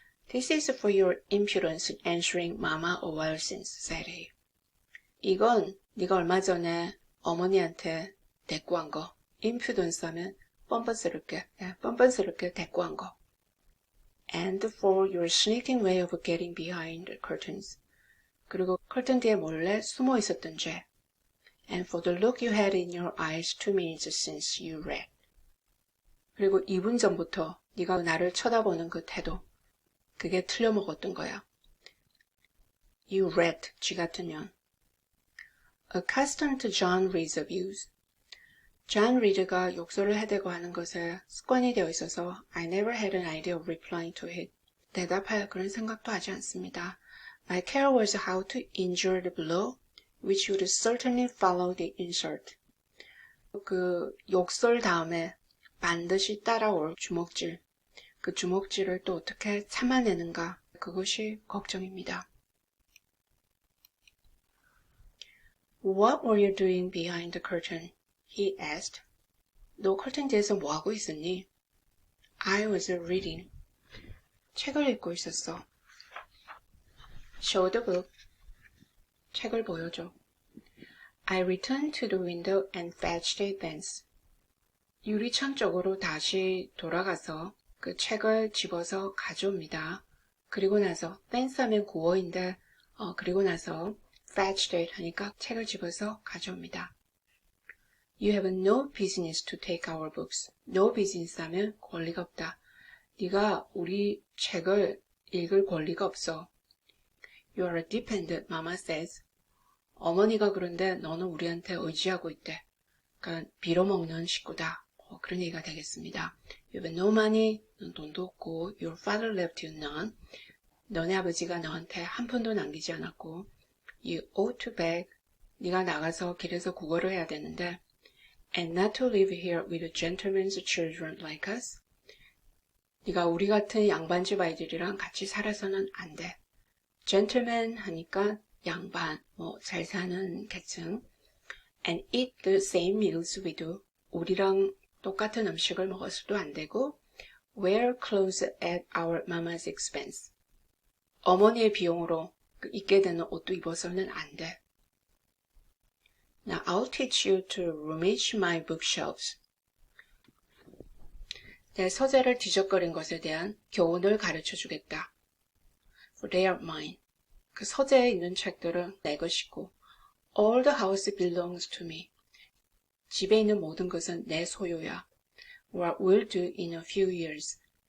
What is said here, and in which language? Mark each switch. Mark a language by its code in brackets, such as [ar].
[en] This is for your impudence answering Mama a while since, said he. [ko] 이건 네가 얼마 전에 어머니한테 대꾸한 거. impudence 하면 뻔뻔스럽게 대꾸한 거. [en] And for your sneaking way of getting behind the curtains. [ko] 그리고 커튼 뒤에 몰래 숨어 있었던 죄. [en] And for the look you had in your eyes 2 minutes since you read. [ko] 그리고 2분 전부터 네가 나를 쳐다보는 그 태도. 그게 틀려먹었던 거야. [en] You read, [ko] 쥐 같으면. [en] Accustomed to John Reed's abuse. [ko] 존 리드가 욕설을 해대고 하는 것에 습관이 되어 있어서 [en] I never had an idea of replying to it. [ko] 대답할 그런 생각도 하지 않습니다. [en] My care was how to injure the blow, which would certainly follow the insult. [ko] 그 욕설 다음에 반드시 따라올 주먹질. 그 주먹질을 또 어떻게 참아내는가. 그것이 걱정입니다. [en] What were you doing behind the curtain? He asked. [ko] 너 커튼 뒤에서 뭐 하고 있었니? [en] I was reading. [ko] 책을 읽고 있었어. [en] Show the book. [ko] 책을 보여줘. [en] I returned to the window and fetched it thence. [ko] 유리창 쪽으로 다시 돌아가서 그 책을 집어서 가져옵니다. 그리고 나서 thence 하면 구어인데 그리고 나서 fetched it 하니까 책을 집어서 가져옵니다. [en] You have no business to take our books. [ko] No business 하면 권리가 없다. 네가 우리 책을 읽을 권리가 없어. [en] You are a dependent, Mama says. [ko] 어머니가 그런데 너는 우리한테 의지하고 있대. 그러니까 빌어먹는 식구다. 그런 얘기가 되겠습니다. [en] You have no money. [ko] 넌 돈도 없고. [en] Your father left you none. [ko] 너네 아버지가 너한테 한 푼도 남기지 않았고. [en] You ought to beg. [ko] 네가 나가서 길에서 구걸을 해야 되는데. [en] And not to live here with gentlemen's children like us. [ko] 네가 우리 같은 양반집 아이들이랑 같이 살아서는 안 돼. gentleman 하니까 양반, 잘 사는 계층. [en] And eat the same meals we do. [ko] 우리랑 똑같은 음식을 먹어서도 안 되고. [en] Wear clothes at our mama's expense. [ko] 어머니의 비용으로 입게 되는 옷도 입어서는 안 돼. [en] Now I'll teach you to rummage my bookshelves. [ko] 내 서재를 뒤적거린 것에 대한 교훈을 가르쳐 주겠다. [en] For they are mine. [ko] 그 서재에 있는 책들은 내 것이고 [en] All the house belongs to me. [ko] 집에 있는 모든 것은 내 소유야. [en] Or will do in a few years.